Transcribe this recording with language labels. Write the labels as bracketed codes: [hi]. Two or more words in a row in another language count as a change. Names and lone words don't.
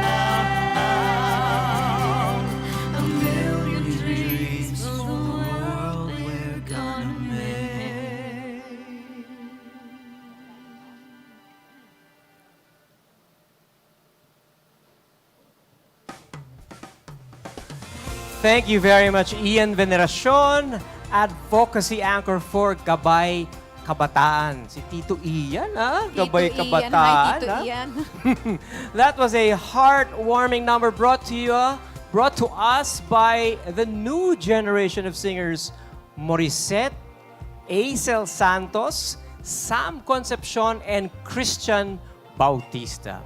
[en] A million dreams for the world we're gonna make. Thank you very much, Ian Veneracion, advocacy anchor for Gabay Kabataan. Si Tito Ian, Gabay Tito Ian. Kabataan. Hi, Tito Ian. That was a heartwarming number brought to us by the new generation of singers, Morissette, Acel Santos, Sam Concepcion, and Christian Bautista.